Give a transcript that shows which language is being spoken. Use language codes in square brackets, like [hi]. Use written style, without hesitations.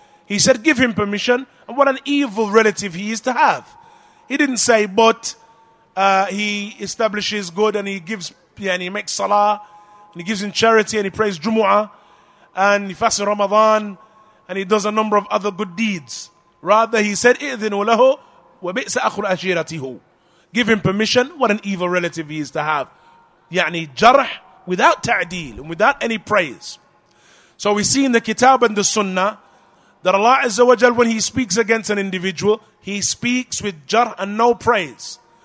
[en] He said, give him permission, and what an evil relative he is to have. He didn't say, but he establishes good and he gives, and he makes salah, and he gives in charity, and he prays Jumu'ah, and he fasts in Ramadan, and he does a number of other good deeds. Rather, he said, [ar] إِذِنُوا لَهُ وَبِئْسَ أَخُ الْأَشِيرَةِ هُوَ. [en] Give him permission, what an evil relative he is to have. Jarh without ta'deel and without any praise. So we see in the Kitab and the Sunnah that Allah Azza wa Jal, when he speaks against an individual, he speaks with jarh and no praise.